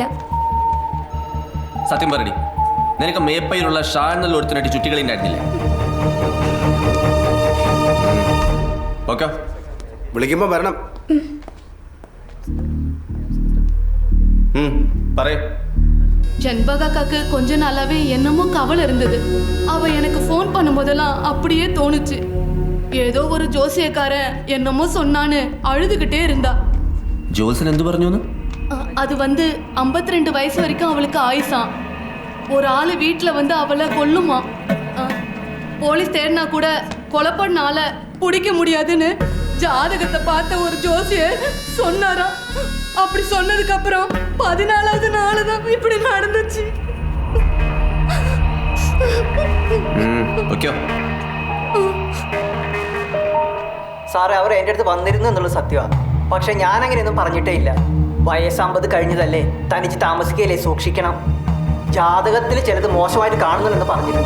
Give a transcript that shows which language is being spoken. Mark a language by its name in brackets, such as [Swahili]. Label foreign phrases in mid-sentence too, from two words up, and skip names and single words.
[Malayalam] സത്യം പറയടി, നിനക്ക് മേപ്പയിലുള്ള ഷാനെന്നുള്ള ഒരുത്തിനായിട്ട് ചുറ്റികളി ഉണ്ടായിരുന്നില്ലേ? ഓക്കെ, വിളിക്കുമ്പോ വരണം. പറയൂ. [Tamil] செண்பகாக்காக்கு கொஞ்ச நாளாவே என்னமோ கவலை இருந்தது. அவ எனக்கு ஃபோன் பண்ணும்போதெல்லாம் அப்படியே தோணுச்சு. ஏதோ ஒரு ஜோசியக்காரன் என்னமோ சொன்னான்னு அழுதுகிட்டே இருந்தா. [Malayalam] ജോത്സൻ എന്തു പറഞ്ഞു? [Tamil] அது 52 வயசு வரைக்கும் அவளுக்கு ஆயுசாம். ஒரு ஆளு வீட்டில் அவளை கொல்லுமா. போலீஸ் தேடினா கூட கொலை பண்ண ஆளை பிடிக்க முடியாதுன்னு ஜாதகத்தை பார்த்த ஒரு ஜோசியர் சொன்னாராம். அப்படி சொன்னதுக்கு அப்புறம் 14வது நாள் தான் இப்படி நடந்துச்சு. [Malayalam] സാറേ, അവർ എൻ്റെ അടുത്ത് വന്നിരുന്നു എന്നുള്ളത് സത്യമാണ്. പക്ഷെ ഞാൻ അങ്ങനെയൊന്നും പറഞ്ഞിട്ടേ ഇല്ല. വയസ്സ് 50 കഴിഞ്ഞതല്ലേ, തനിച്ച് താമസിക്കുകയല്ലേ, സൂക്ഷിക്കണം. ജാതകത്തിൽ ചിലത് മോശമായിട്ട് കാണുന്നുണ്ടെന്ന് പറഞ്ഞിരുന്നു.